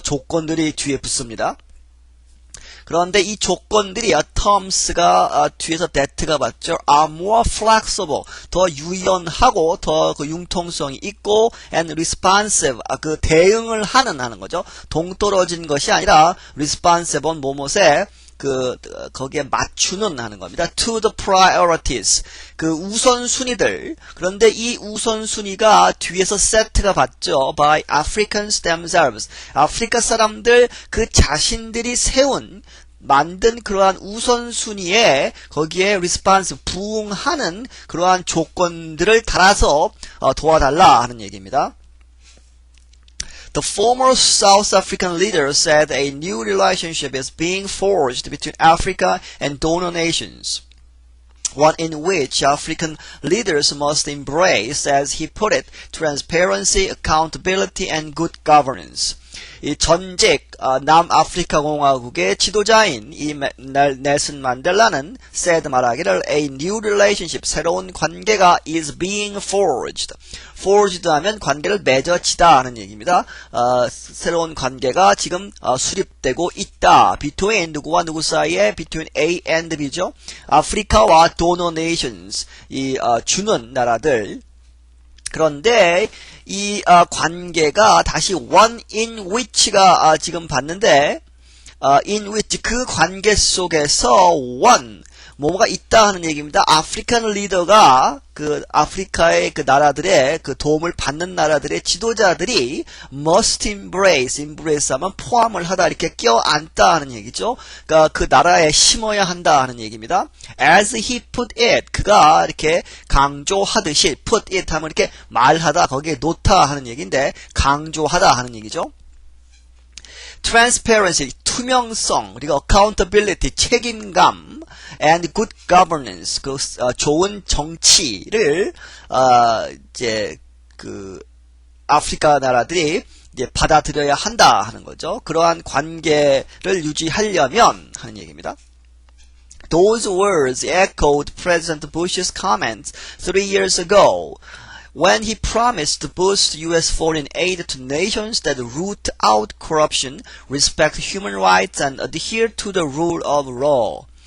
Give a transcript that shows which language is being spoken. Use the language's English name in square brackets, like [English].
[Korean] 조건들이 뒤에 붙습니다. 그런데 이 조건들이 terms가 뒤에서 that가 받죠. [English] are more flexible [Korean] 더 유연하고 더 융통성이 있고 [English] and responsive [Korean] 대응을 하는 거죠. 동떨어진 것이 아니라 [English] responsive on [Korean] 뭐뭐에 거기에 맞추는 하는 겁니다. [English] to the priorities [Korean] 우선순위들. 그런데 이 우선순위가 뒤에서 set가 받죠. [English] by Africans themselves. [Korean] 아프리카 사람들 그 자신들이 만든 그러한 우선순위에 거기에 responsive 부응하는 그러한 조건들을 달아서 도와달라 하는 얘기입니다. [English] The former South African leader said a new relationship is being forged between Africa and donor nations, one in which African leaders must embrace, as he put it, transparency, accountability, and good governance. [Korean] 이 전직 남아프리카 공화국의 지도자인 이 넬슨 만델라는 said 말하기를 [English] a new relationship [Korean] 새로운 관계가 [English] is being forged. [Korean] forged 하면 관계를 맺어지다 하는 얘기입니다. 새로운 관계가 지금 수립되고 있다. between 누구와 누구 사이에 [English] between A and B [Korean] 죠. 아프리카와 [English] donor nations [Korean] 이 주는 나라들. 그런데 이 관계가 다시 [English] one in which [Korean] 가 지금 봤는데 in which 그 관계 속에서 one 뭐가 있다 하는 얘기입니다. 아프리칸 리더가 그 아프리카의 그 나라들의 그 도움을 받는 나라들의 지도자들이 [English] must embrace [Korean] 하면 포함을 하다 이렇게 껴안다 하는 얘기죠. 그러니까 그 나라에 심어야 한다 하는 얘기입니다. [English] as he put it [Korean] 그가 이렇게 강조하듯이 put it 하면 이렇게 말하다 거기에 놓다 하는 얘기인데 강조하다 하는 얘기죠. transparency 투명성 그리고 accountability 책임감 [English] and good governance [Korean] 그 좋은 정치를 이제 그 아프리카 나라들이 이제 받아들여야 한다 하는 거죠. 그러한 관계를 유지하려면 하는 얘기입니다. [English] Those words echoed President Bush's comments 3 years ago when he promised to boost U.S. foreign aid to nations that root out corruption, respect human rights, and adhere to the rule of law.